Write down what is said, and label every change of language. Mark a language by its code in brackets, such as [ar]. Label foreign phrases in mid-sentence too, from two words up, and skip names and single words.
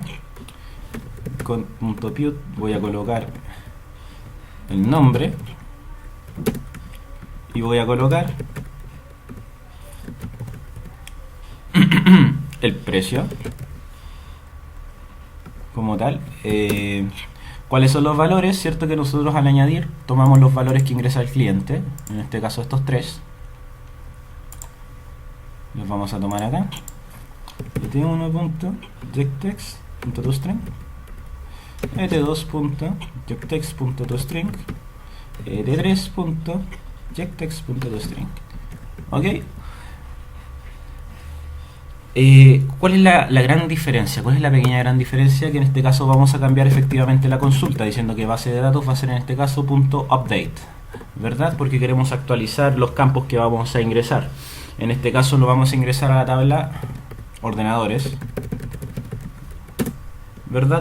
[es] Con.put voy a colocar el nombre y voy a colocar el precio como tal. ¿Cuáles son los valores? Cierto que nosotros al añadir tomamos los valores que ingresa el cliente, en este caso estos tres, los vamos a tomar acá. et1.getText.toString, et2.getText.toString, et3.getText.toString. ¿Ok? ¿Cuál es la gran diferencia? ¿Cuál es la pequeña gran diferencia? Que en este caso vamos a cambiar efectivamente la consulta, diciendo que base de datos va a ser en este caso .update, ¿verdad? Porque queremos actualizar los campos que vamos a ingresar. En este caso lo vamos a ingresar a la tabla ordenadores, ¿verdad?